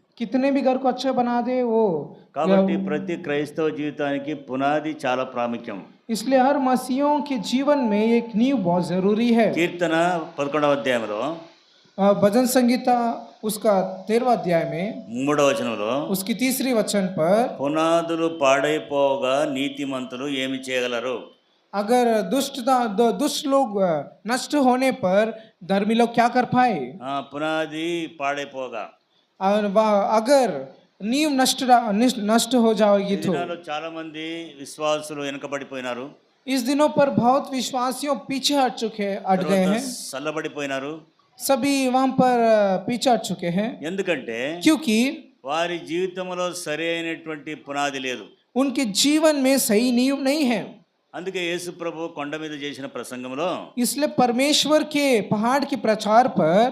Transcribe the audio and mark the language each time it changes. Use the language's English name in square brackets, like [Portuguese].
[Hindi] कितने भी घर को अच्छा बना दे वो। [Telugu] కాబట్టి ప్రతి క్రైస్తవ జీవితానికి పునాది చాలా ప్రాముఖ్యం. [Hindi] इसलिए हर मसीहों के जीवन में एक नींव बहुत जरूरी है। [Telugu] కీర్తన 11వ అధ్యాయంలో [Hindi] भजन संगीता उसका 13वां अध्याय में [Telugu] మూడవ వచనంలో [Hindi] उसकी तीसरी वचन पर [Telugu] పునాదులు పాడైపోగా నీతిమంతులు ఏమి చేయగలరు? [Hindi] अगर दुष्ट लोग नष्ट होने पर धर्मी लोग क्या कर पाए। [Telugu] పునాది పాడైపోగా [Hindi] और अगर नींव नष्ट हो जाएगी [Telugu] ఈ [Hindi] तो [Telugu] దినాల్లో చాలా మంది విశ్వాసులు వెనుకబడిపోయినారు, [Hindi] इस दिनों पर बहुत विश्वासियों पीछे हट गए [Telugu] తర్వాత [Hindi] हैं। [Telugu] చల్లబడిపోయినారు. [Hindi] सभी वहां पर पीछे हट चुके हैं [Telugu] ఎందుకంటే [Hindi] क्योंकि [Telugu] వారి జీవితంలో సరి అయినటువంటి పునాది లేదు. [Hindi] उनके जीवन में सही नींव नहीं है। [Telugu] అందుకే యేసు ప్రభు కొండ మీద చేసిన ప్రసంగంలో [Hindi] इसलिए परमेश्वर के पहाड़ के प्रचार पर